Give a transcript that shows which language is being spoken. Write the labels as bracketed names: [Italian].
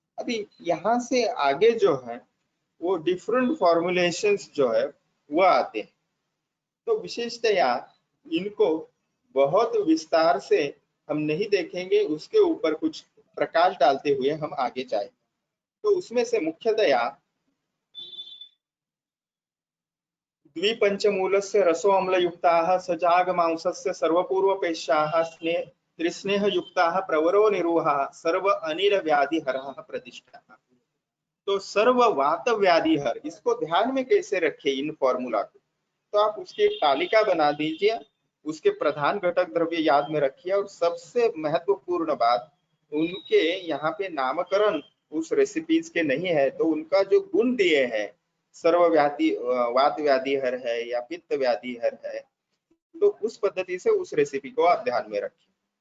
[Hindi] अभी यहाँ से आगे जो है वो डिफरेंट फॉर्मुलेशंस जो है वो आते हैं। तो विशेषतया इनको बहुत विस्तार से हम नहीं देखेंगे, उसके ऊपर कुछ प्रकाश डालते हुए हम आगे जाए। [Sanskrit] तो उसमें से मुख्यतया द्विपंचमूलस्य रसोऽम्लयुक्ताः सजागमांसस्य सर्वपूर्वपेश्याः त्रिस्नेहयुक्ताः प्रवरो निरूहाः सर्व अनिलव्याधिहराः प्रतिष्ठाः। [Hindi] तो सर्व वात व्याधिहर, इसको ध्यान में कैसे रखे इन फॉर्मूला को, तो आप उसकी एक तालिका बना दीजिए, उसके प्रधान घटक द्रव्य याद में रखिए, और सबसे महत्वपूर्ण बात, उनके यहाँ पे नामकरण उस रेसिपीज के नहीं है, तो उनका जो गुण दिए हैं, सर्व व्याधि वात व्याधि हर है या पित्त व्याधि हर है, तो उस पद्धति से उस रेसिपी को आप ध्यान में रखिए।